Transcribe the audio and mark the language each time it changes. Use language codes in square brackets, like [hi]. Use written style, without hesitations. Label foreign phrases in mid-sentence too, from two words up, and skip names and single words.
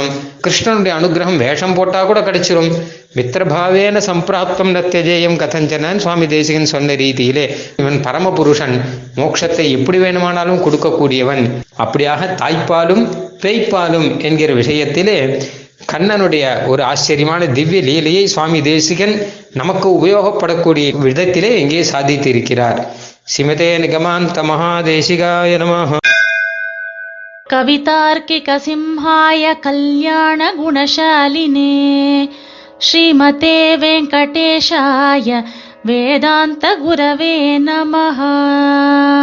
[ta] கிருஷ்ணனுடைய அனுகிரகம் வேஷம் போட்டா கூட கிடைச்சிரும். [sa] मित्रभावेन सम्प्राप्तं नत्यजेयं कथञ्चन [ta] சுவாமி தேசிகன் சொன்ன ரீதியிலே இவன் பரமபுருஷன், மோட்சத்தை எப்படி வேணுமானாலும் கொடுக்கக்கூடியவன். அப்படியாக தாய்ப்பாலும் பேய்ப்பாலும் என்கிற விஷயத்திலே கண்ணனுடைய ஒரு ஆச்சரியமான திவ்ய லீலையை சுவாமி தேசிகன் நமக்கு உபயோகப்படக்கூடிய விதத்திலே இங்கே சாதித்திருக்கிறார். [sa] श्रीमते निगमान्त महादेशिकाय नमः. कवितार्किक सिंहाय कल्याण गुणशालिने श्रीमते वेङ्कटेशाय वेदान्त गुरवे नमः.